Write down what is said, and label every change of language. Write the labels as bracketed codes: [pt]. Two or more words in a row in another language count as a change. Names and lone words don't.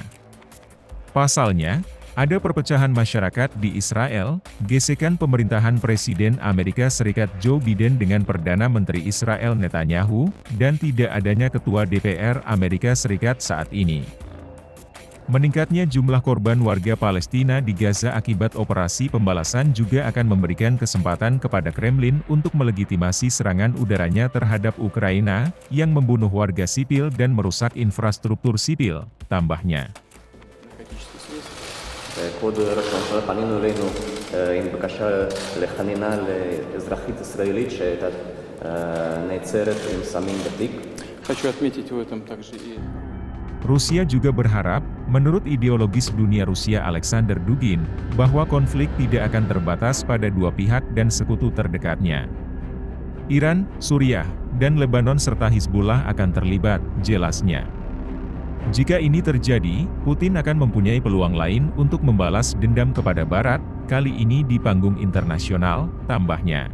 [id] Pasalnya, ada perpecahan masyarakat di Israel, gesekan pemerintahan Presiden Amerika Serikat Joe Biden dengan Perdana Menteri Israel Netanyahu, dan tidak adanya Ketua DPR Amerika Serikat saat ini. Meningkatnya jumlah korban warga Palestina di Gaza akibat operasi pembalasan juga akan memberikan kesempatan kepada Kremlin untuk melegitimasi serangan udaranya terhadap Ukraina, yang membunuh warga sipil dan merusak infrastruktur sipil, tambahnya. [he] כבוד ראש הממשלה, פנינו אלינו עם בקשה לחנינה לאזרחית ישראלית שהייתה נעצרת עם סמים בתיק. [ru] Хочу отметить в этом также и... [id] Rusia juga berharap, menurut ideologis dunia Rusia Alexander Dugin, bahwa konflik tidak akan terbatas pada dua pihak dan sekutu terdekatnya. Iran, Suriah, dan Lebanon serta Hizbullah akan terlibat, jelasnya. Jika ini terjadi, Putin akan mempunyai peluang lain untuk membalas dendam kepada Barat, kali ini di panggung internasional, tambahnya.